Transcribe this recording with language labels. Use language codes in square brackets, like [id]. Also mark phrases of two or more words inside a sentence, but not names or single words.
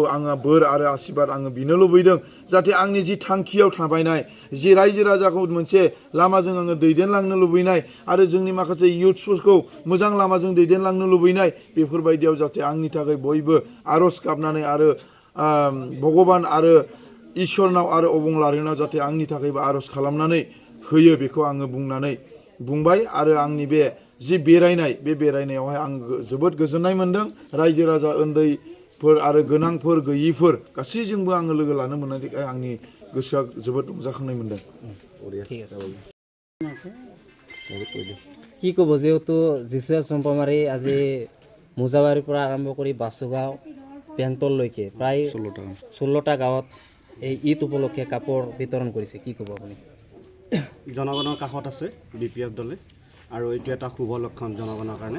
[brx] आङो बोर आरो आशीर्बाद आङो बिनो लुबैदों, जाहाथे आंनि जि थांखियाव थाबायनाय जि रायजो राजाखौ मोनसे लामाजों आङो दैदेनलांनो लुबैनाय आरो जोंनि माखासे इयुथ्सफोरखौ मोजां लामाजों दैदेनलांनो लुबैनाय, बेफोरबायदियाव जाहाथे आंनि थाखाय बयबो आर'ज गाबनानै आरो भगबान आरो इसोरनाव आरो अबंलारिनाव जाहाथे आंनि थाखायबो आर'ज खालामनानै होयो, बेखौ आङो बुंबाय। आरो आंनि बे जि बेरायनाय, बे बेरायनायावहाय आं जोबोद गोजोननाय मोन्दों। रायजो राजा उन्दैफोर आरो गोनांफोर गैयिफोर गासैजोंबो आङो लोगो लानो मोननायनि थाखाय आंनि गोसोआ जोबोद रंजाखांनाय मोन्दों। [as] কি ক'ব, যেহেতু যীশুৱে চম্পামাৰি আজি মোজাবাৰীৰ পৰা আৰম্ভ কৰি বাসুগাঁও বেংটললৈকে প্ৰায় 16টা গাঁৱত এই ঈদ উপলক্ষে কাপোৰ বিতৰণ কৰিছে, কি ক'ব আপুনি? জনগণৰ কাষত আছে BPF দলে আৰু এইটো এটা শুভ লক্ষণ জনগণৰ কাৰণে।